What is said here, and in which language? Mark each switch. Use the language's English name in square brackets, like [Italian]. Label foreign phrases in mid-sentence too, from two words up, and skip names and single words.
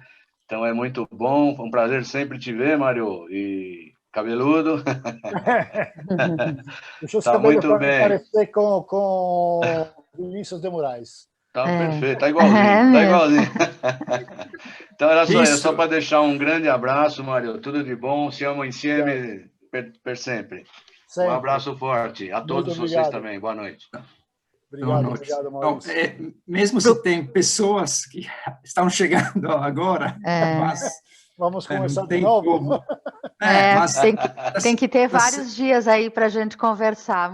[Portuguese] Então é muito bom, um prazer sempre te ver, Mário, e cabeludo. Deixa eu tá muito bem. parecer com Vinícius de Moraes. Tá perfeito, tá igualzinho, tá igualzinho. Então era só para deixar um grande abraço, Mário, tudo de bom, [Italian] siamo insieme per sempre. [Portuguese] Um abraço forte a todos vocês também, boa noite. Obrigado, Maurício. Então, mesmo se tem pessoas que estão chegando agora, mas vamos começar de novo. Mas tem que ter vários dias aí para a gente conversar.